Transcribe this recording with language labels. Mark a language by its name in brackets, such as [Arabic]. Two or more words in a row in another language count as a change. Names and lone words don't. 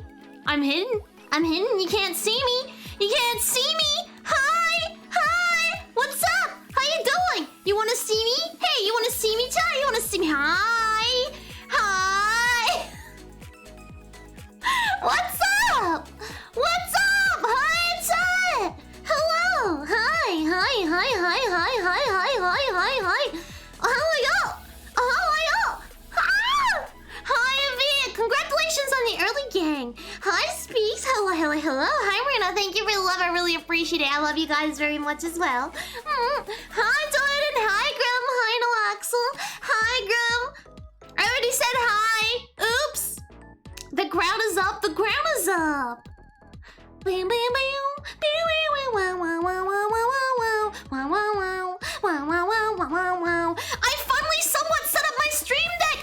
[English] I'm hidden. I'm hidden. You can't see me. You can't see me. Hi. Hi. What's up? How you doing? You want to see me? Hey, you want to see me, Chai? You want to see me? Hi. Hi. What's up? What's up? Hi, Chai. Hello. Hi. Hi. Hi. Hi. Hi. Hi. Hi. Hi. Hi. Hi. How are you? How are you? Ah! Hi, Avia. Congratulations on the early gang. Hi, Speaks. Hello, hello, hello. Hi, Rina. Thank you for the love. I really appreciate it. I love you guys very much as well. Hi, Jordan. Hi, Grim. Hi, Noaxel. Hi, Grim. I already said hi. Oops. The ground is up. The ground is up. I finally somewhat set up my stream deck.